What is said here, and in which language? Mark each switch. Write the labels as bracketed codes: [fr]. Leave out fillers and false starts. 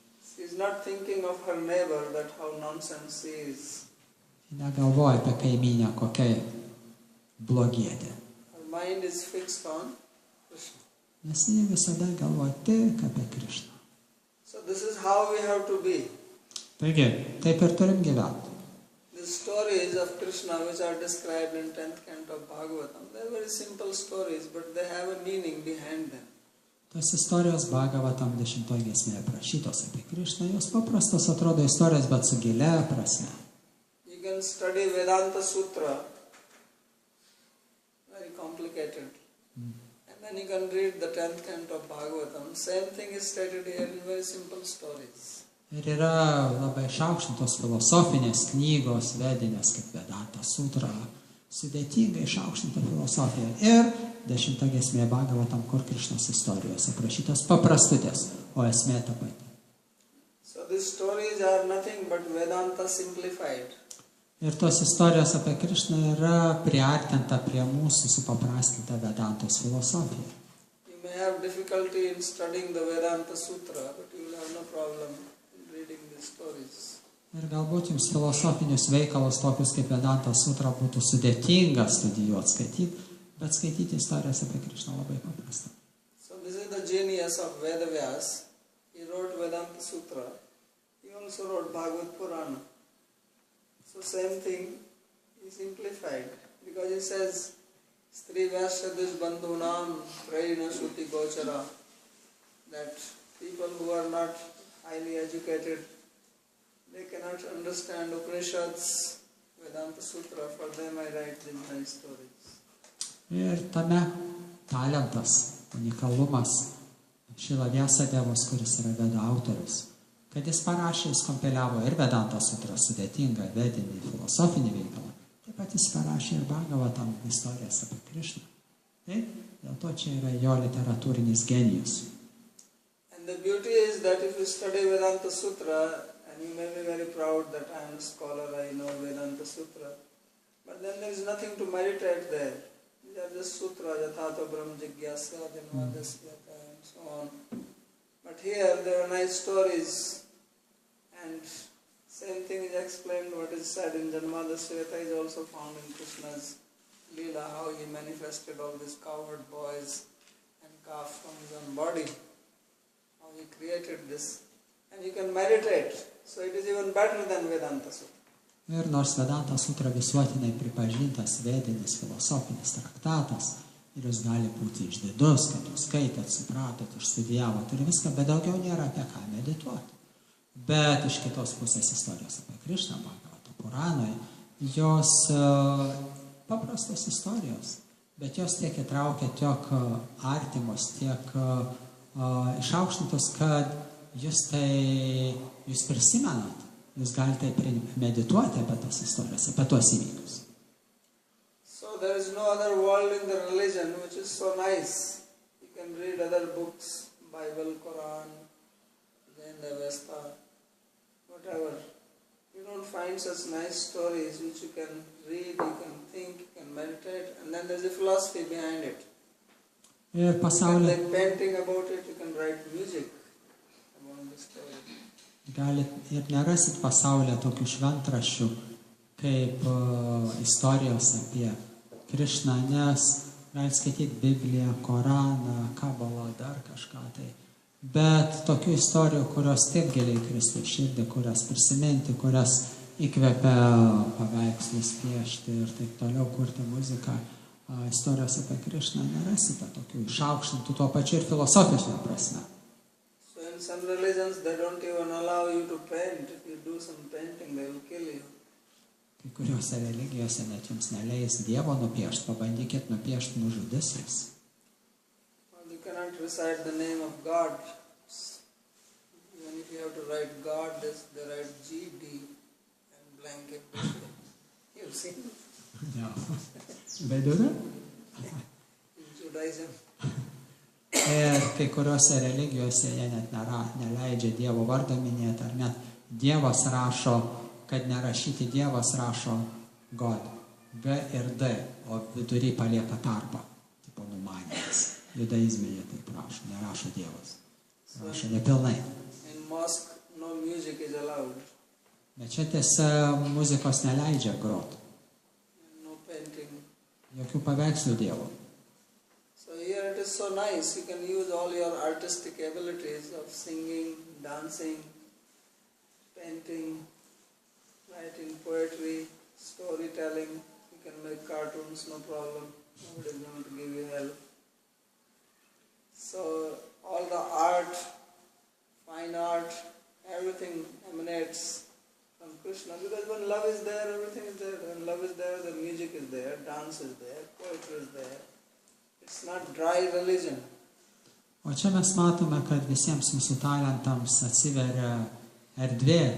[en] She is not thinking of her neighbor, that how nonsense she is. [lt] Negalvoja apie kaimynę, kokia blogietė. [en] Her mind is fixed on Krishna. [lt] Nes jie visada galvoja tik apie Krišną. [en] So this is how we have to be. [lt] Taigi, taip ir turim gyventi. [en] The stories of Krishna which are described in 10th canto of Bhagavatam, they are very simple stories, but they have a meaning behind them. [lt] Tos istorijos Bhagavatam 10 giesmėje aprašytos apie Krišną, jos paprastos atrodo istorijos, bet su gilia prasme. [en] You can study Vedanta Sutra, very complicated. And then you can read the 10th canto of Bhagavatam. Same thing is stated here in very simple stories. [lt] Ir yra labai išaukštintos filosofinės knygos, vedinės kaip Vedanta Sutra, sudėtingai išaukštinta filosofija. Ir 10 giesmė Bhagavatam, kur Krišnos istorijos aprašytos paprastutės, o esmė ta pati. [en] So these stories are nothing but Vedanta simplified. [lt] Ir tos istorijos apie Krišną yra priartinta prie mūsų supaprastinta Vedantos filosofija. [en] You may have difficulty in studying the Vedanta Sutra, but you will have no problem in reading these stories. [lt] Ir galbūt jums filosofinius veikalus tokius kaip Vedanta Sutra būtų sudėtinga studijuoti, skaityti, bet skaityti istorijas apie Krišną labai paprasta. [en] So this is the genius of Vedavyas. He wrote Vedanta Sutra. He also wrote Bhagavad Purana. So same thing, he simplified. Because he says, [sa] Stri Vyashadish Bandhunam Prayina Shuti Gochara, [en] that people who are not highly educated, they cannot understand Upanishads, Vedanta Sutra. For them I write these nice stories. [lt] Ir tame talentas, unikalumas Šrila Vyasadevos, kuris yra Vedų autorius, kad jis parašė, jis kompiliavo ir Vedanta Sutra sudėtingą vedinį filosofinį veikalą, taip pat jis parašė ir Bhagavatam istorijas apie Krišną. Taip, dėl to čia yra jo literatūrinis genijus. [en] And the beauty is that if you study Vedanta Sutra, and you may be very proud that I am a scholar, I know Vedanta Sutra, but then there is nothing to meditate there. These are just sutra, [sa] Yathato Brahm Jigyasa, [en] Dhanvadasyata, and so on. But here there are nice stories, and same thing is explained, what is said in Janmadasveta is also found in Krishna's Leela, how he manifested all these cowherd boys and calf from his own body, how he created this. And you can meditate, so it is even better than Vedanta Sutra. [lt] Ir nors Vedanta Sutra visuotinai pripažintas vedinis filosofinis traktatas, ir jūs gali būti išdidus, kad jūs skaitėt, supratot, išstudijavot ir viską, bet daugiau nėra apie ką medituoti. Bet iš kitos pusės istorijos apie Krišną, Bhagavata Puranoje, jos paprastos istorijos, bet jos tiek įtraukia, tiek artimos, tiek išaukštintos, kad jūs prisimenat, jūs galite medituoti apie tas istorijas, apie tuos įvykius. [en] So there is no other world in the religion which is so nice. You can read other books, Bible, Quran, Jain Avesta, whatever. You don't find such nice stories which you can read, you can think, you can meditate, and then there's a philosophy behind it. [lt] Ir [en] You can [lt] pasaulyje [en] make painting about it, you can write music about the story. [lt] galit ir nerasit pasaulyje tokių šventraščių kaip istorijos apie Krišną, nes galit skaityti Bibliją, Koraną, Kabalą, dar kažką tai. Bet tokių istorijų, kurios taip giliai Kristų širdį, kurias prisiminti, kurias įkvepia paveikslus piešti ir taip toliau kurti muziką. Istorijos apie Krišną nerasite tokių išaukštintų tuo pačiu ir filosofiškai prasme. [en] So in some religions they don't even allow you to paint. If you do some painting, they will kill you. [lt] Kai kuriuose religijose net jums neleis Dievo nupiešti, pabandykit nupiešti, nužudys jis. [en] Well, you cannot recite the name of God. Even if you have to write God, they write GD and blank it. You've seen it Ja. Veduri? in Judaism. [lt] Ir kai kuriuose religijose jie net neleidžia Dievo vardą minėti, ar net Dievas rašo, kad nerašyti Dievas rašo God, B ir D, o vidury palieka tarpą, tipo numanėjas. Judaizme jie taip rašo, nerašo Dievas. Rašo nepilnai. [en] In mosque, no music is allowed. [lt] Bet čia tiesa muzikos neleidžia groti. [en] No painting. [lt] Jokių paveikslų Dievo. [en] So here it is so nice. You can use all your artistic abilities of singing, dancing, painting, writing poetry, storytelling. You can make cartoons, no problem. Nobody is going to give you help. So all the art, fine art, everything emanates from Krishna. Because when love is there, everything is there. When love is there, the music is there, dance is there, poetry is there. It's not dry religion. [lt] O čia mes matome, kad visiems mūsų talentams atsiveria erdvė.